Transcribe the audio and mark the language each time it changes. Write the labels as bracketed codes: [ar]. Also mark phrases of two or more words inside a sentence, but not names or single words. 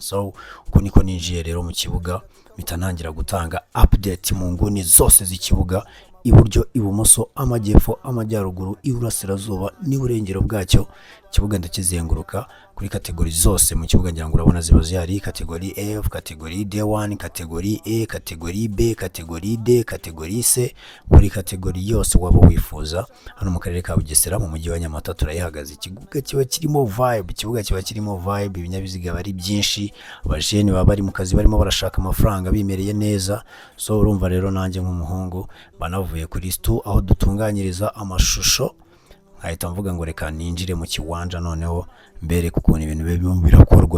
[rw] So uko niko ninjiye rero mu kibuga, mpita ntangira gutanga update mu nguni zose z'ikibuga, iburyo, ibumoso, amajyepfo, amajyaruguru, iburasirazuba n'iburengero bwacyo. Ikibuga ndakizenguruka kuri kategori zose mu kibuga, ngira ngo urabona ziba zihari: kategori F, kategori D1, kategori E, kategori B, kategori D, kategori C. Buri kategori yose waba wifuza hano mu karere ka Bugesera mu mujyi wa Nyamata turayihagaze. Ikibuga kiba kirimo vibe, ibinyabiziga bari byinshi, abajene baba bari mu kazi barimo barashaka amafaranga bimereye neza. So urumva rero nanjye nk'umuhungu banavuye kuri stu aho dutunganyiriza amashusho, nkahita mvuga ngo reka ninjire mu kiwanja noneho mbere kuko ibintu birakorwa.